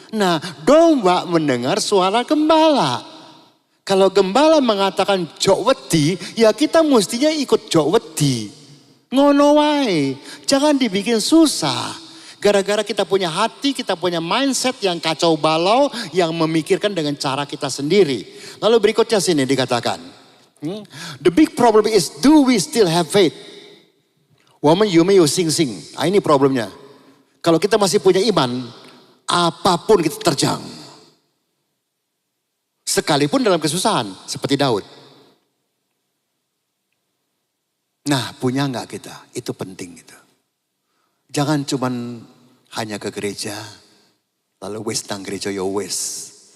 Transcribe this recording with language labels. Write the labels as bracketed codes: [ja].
[id] Nah domba mendengar suara gembala. Kalau gembala mengatakan [jv] jok wedi, [id] ya kita mestinya ikut jok wedi. [jv] Ngono wae, [id] jangan dibikin susah. Gara-gara kita punya hati, kita punya mindset yang kacau balau, yang memikirkan dengan cara kita sendiri. Lalu berikutnya sini dikatakan. [en] The big problem is, do we still have faith? Woman you may sing. [id] Nah, ini problemnya. Kalau kita masih punya iman, apapun kita terjang. Sekalipun dalam kesusahan, seperti Daud. Nah, punya enggak kita? Itu penting gitu. Jangan cuman hanya ke gereja, lalu [jv] wis nang gereja ya wis.